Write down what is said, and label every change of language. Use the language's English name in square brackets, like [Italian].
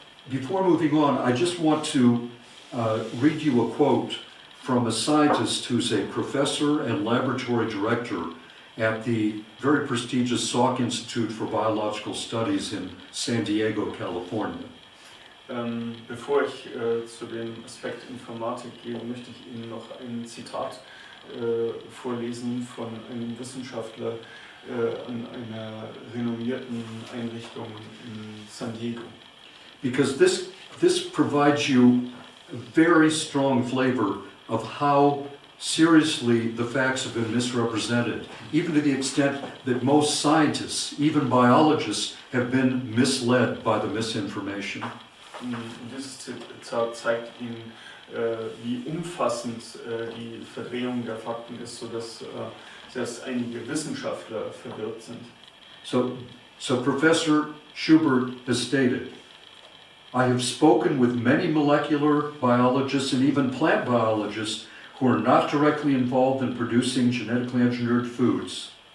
[English] Before moving on, I just want to read you a quote from a scientist who's a professor and laboratory director at the very prestigious Salk Institute for Biological Studies in San Diego, California. [German] Bevor ich zu dem Aspekt Informatik gehe, möchte ich Ihnen noch ein Zitat vorlesen von einem Wissenschaftler an einer renommierten Einrichtung in San Diego. [English] Because this provides you a very strong flavor of how seriously the facts have been misrepresented, even to the extent that most scientists, even biologists, have been misled by the misinformation. [German] Dieses Zitat zeigt Ihnen, wie umfassend die Verdrehung der Fakten ist, sodass selbst einige Wissenschaftler verwirrt sind. [English] So Professor Schubert has stated, I have spoken with many molecular biologists and even plant biologists who are not directly involved in producing genetically engineered foods.